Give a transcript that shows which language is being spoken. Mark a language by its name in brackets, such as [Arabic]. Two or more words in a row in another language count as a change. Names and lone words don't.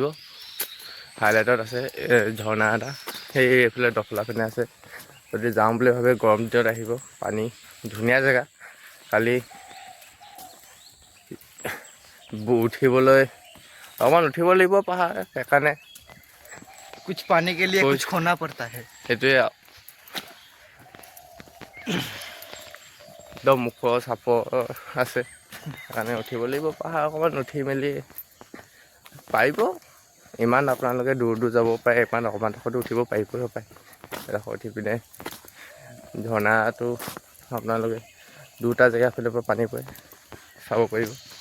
[Assamese] হাইলাইটত আছে ঝৰ্ণা এটা, সেই এইফালে দখলা পিনে আছে। যদি যাওঁ বুলি ভাবে গৰম দিনত আহিব, পানী ধুনীয়া জেগা। খালি উঠিবলৈ অকণমান উঠিব লাগিব পাহাৰ, সেইকাৰণে [Hindi] कुछ पाने के लिए कुछ खोना पड़ता है। [Assamese] সেইটোৱে একদম মুখ চাপৰ আছে, সেইকাৰণে উঠিব লাগিব পাহাৰ। অকণমান উঠি মেলি পাৰিব। ইমান আপোনালোকে দূৰ যাব পাৰে, ইমান অকণমান ডোখৰতো উঠিব পাৰিবই পাৰে। এডোখৰ উঠি পিনে ঝৰ্ণাটো আপোনালোকে দুটা জেগাৰ ফালৰ পৰা পানী পৰে, চাব পাৰিব।